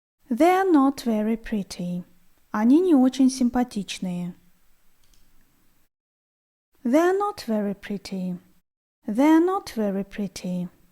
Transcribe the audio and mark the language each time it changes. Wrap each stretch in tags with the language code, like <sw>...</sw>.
<en>They are not very pretty.</en> <ru>Они не очень симпатичные.</ru> <en>They are not very pretty. They are not very pretty.</en>